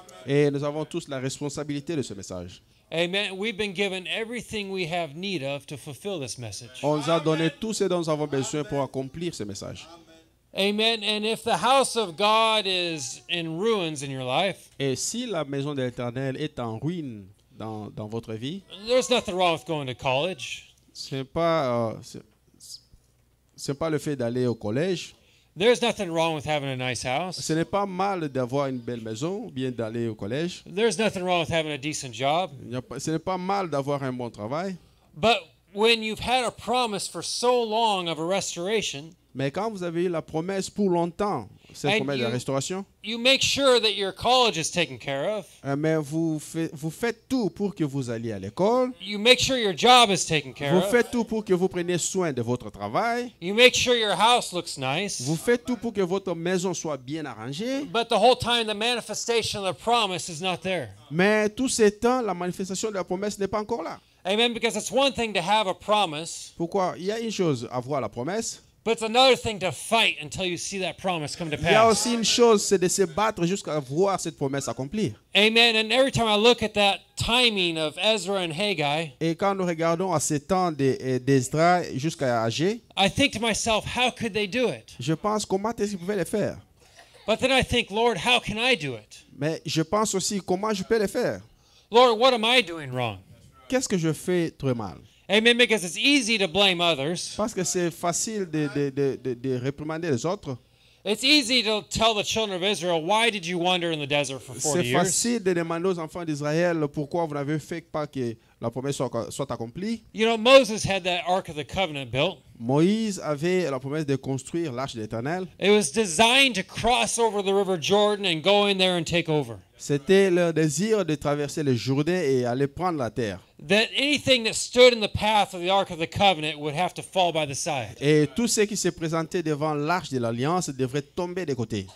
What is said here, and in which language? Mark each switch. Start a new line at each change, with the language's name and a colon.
French: Et nous avons tous la responsabilité de ce message. Amen.
English: We've been given everything we have need of to fulfill this message.
French: On nous a donné tout ce dont nous avons besoin pour accomplir ce message. Amen.
English: And if the house of God is in ruins in your life,
French: Et si la maison de l'Éternel est en ruine dans votre vie,
English: there's nothing wrong with going to college.
French: c'est pas le fait d'aller au collège.
English: There's nothing wrong with having a nice house.
French: Ce n'est pas mal d'avoir une belle maison, bien d'aller au collège.
English: There's nothing wrong with having a decent job.
French: Ce n'est pas mal d'avoir un bon travail.
English: But when you've had a promise for so long of a restoration,
French: Mais quand vous avez eu la promesse pour longtemps, cette
English: And
French: promesse de la
English: you-
French: restauration,
English: you make sure that your college is taken care of.
French: mais vous faites tout pour que vous alliez à l'école.
English: You make sure your job is taken care
French: Vous
English: of.
French: faites tout pour que vous preniez soin de votre travail.
English: You make sure your house looks nice.
French: Vous faites tout pour que votre maison soit bien arrangée.
English: But the whole time the manifestation of the promise is not there.
French: Mais tout ce temps, la manifestation de la promesse n'est pas encore là. Amen.
English: Because it's one thing to have a promise,
French: Pourquoi? Il y a une chose, avoir la promesse.
English: but it's another thing to fight until you see that promise come to
French: Il y a
English: pass.
French: aussi une chose, c'est de se battre jusqu'à voir cette promesse accomplir. Amen.
English: And every time I look at that timing of Ezra and Haggai,
French: Et quand nous regardons à ce temps d'Esdras jusqu'à Agé,
English: I think to myself, how could they do it?
French: je pense comment est-ce qu'ils pouvaient le faire.
English: But then I think, Lord, how can I do it?
French: Mais je pense aussi comment je peux le faire.
English: Lord, what am I doing wrong?
French: Qu'est-ce que je fais très mal? Amen.
English: Because it's easy to blame others.
French: Parce que c'est facile de réprimander les autres.
English: It's easy to tell the children of Israel, why did you wander in the desert for 40
French: C'est
English: years?
French: facile de demander aux enfants d'Israël pourquoi vous n'avez fait pas que la promesse soit accomplie.
English: You know, Moses had that Ark of the Covenant built.
French: Moïse avait la promesse de construire l'arche de l'Éternel.
English: It was designed to cross over the river Jordan and go in there and take over.
French: C'était leur désir de traverser le Jourdain et aller prendre la terre.
English: That anything that stood in the path of the Ark of the Covenant would have to fall by the side.
French: Et tout ce qui se présentait devant l'arche de l'Alliance devrait tomber de côté.